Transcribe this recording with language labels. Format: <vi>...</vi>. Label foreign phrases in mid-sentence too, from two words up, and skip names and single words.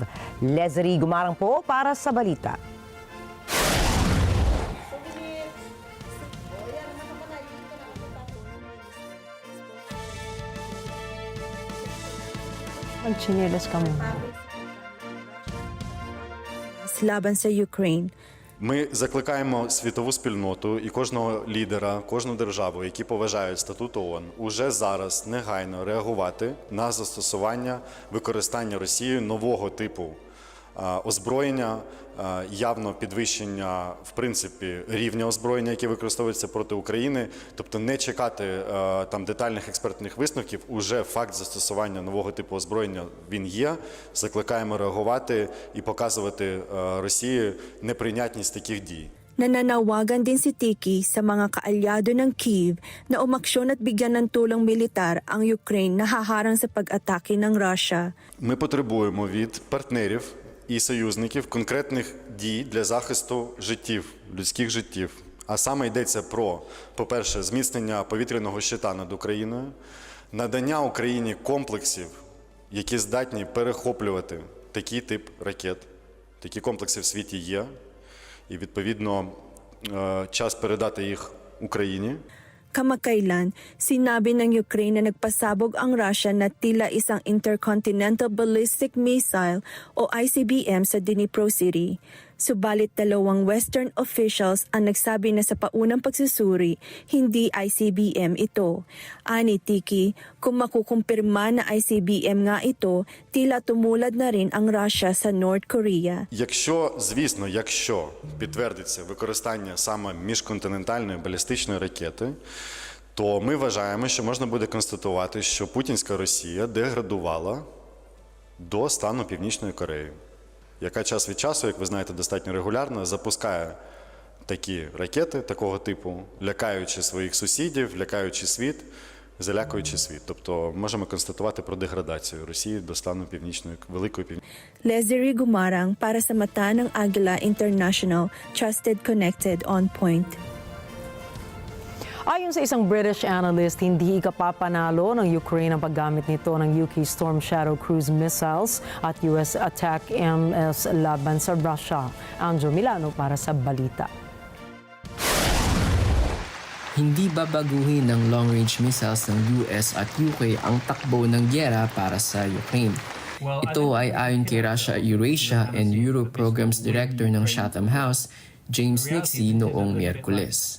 <tl>Leslie Gumarang po para sa balita. Magchinelas kami. Laban sa Ukraine.</tl> <uk>Ми закликаємо світову спільноту і кожного лідера, кожну державу, які поважають статут ООН, уже зараз негайно реагувати на застосування використання Росією нового типу озброєння, явно підвищення, в принципі, рівня озброєння, яке використовується проти України, тобто не чекати там детальних експертних висновків, уже факт застосування нового типу озброєння він є. Закликаємо реагувати і показувати Росії неприйнятність таких дій.</uk> <tl>Nananawagan din si Tiki sa mga kaalyado ng Kyiv na umaksyon at bigyan ng tulong militar ang Ukraine na haharang sa pag-atake ng Russia.</tl> <uk>Ми потребуємо від партнерів і союзників конкретних дій для захисту життів, людських життів. А саме йдеться про, по-перше, зміцнення повітряного щита над Україною, надання Україні комплексів, які здатні перехоплювати такий тип ракет. Такі комплекси в світі є, і, відповідно, час передати їх Україні.</uk> <tl>Kamakailan, sinabi ng Ukraine na nagpasabog ang Russia na tila isang</tl> <en>Intercontinental Ballistic Missile</en> <tl>o ICBM sa Dnipro City. Subalit dalawang</tl> <en>Western officials</en> <tl>ang nagsabi na sa paunang pagsusuri, hindi ICBM ito. Ani Tiki, kung makukumpirma na ICBM nga ito, tila tumulad na rin ang Russia sa North Korea.</tl> <uk>Якщо підтвердиться використання саме міжконтинентальної балістичної ракети, то ми вважаємо, що можна буде констатувати, що путінська Росія деградувала до стану Північної Кореї, яка час від часу, як ви знаєте, достатньо регулярно запускає такі ракети такого типу, лякаючи своїх сусідів, лякаючи світ, залякуючи світ. Тобто можемо констатувати про деградацію Росії до стану Великої Північної.</uk> <tl>Leslie Gumarang para sa mata ng Agila International,</tl> <en>trusted, connected, on point.</en> <tl>Ayon sa isang British analyst, hindi ikapapanalo ng Ukraine ang paggamit nito ng UK Storm Shadow</tl> <en>cruise missiles</en> <tl>at US attack MS laban sa Russia. Angel Milano para sa balita. Hindi babaguhin ng</tl> <en>long-range missiles</en> <tl>ng US at UK ang takbo ng gyera para sa Ukraine. Ito ay ayon kay</tl> <en>Russia Eurasia and Europe Programs Director</en> <tl>ng Chatham House, James Nixie, noong Miyerkules.</tl>